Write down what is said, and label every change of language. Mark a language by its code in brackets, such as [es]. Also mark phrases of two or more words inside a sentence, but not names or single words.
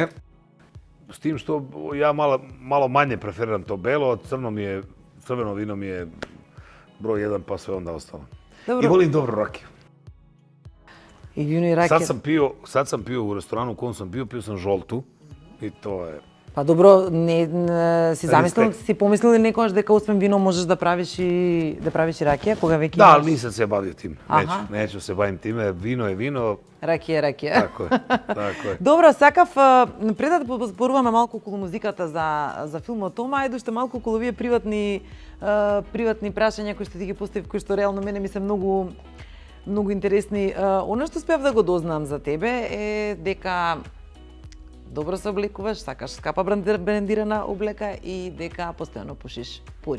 [sr] S tim što ja malo manje preferiram to belo, crveno vino mi je broj 1 pa sve onda ostalo. I volim dobru rakiju. I vino i rakija. Sad sam pio u restoranu u kojem sam pio sam žoltu i to je... [mk] Па добро, си помислиле некогаш дека освен вино можеш да правиш и ракија кога веќе? Да, [sr] ali nisam se bavio tim. Neću se bavim time. Vino je vino. [mk] Ракија е ракија. [sr] Tako je. [mk] Добро, сакав пред да зборуваме малку околу музиката за филмот Тома, ајде уште малку околу овие приватни прашања кои што ти ги поставив, кои што реално мене ми се многу интересни. Оно што успеав да го дознам за тебе е дека добро се облекуваш, сакаш скапа брендирана облека и дека постојано пушиш пури.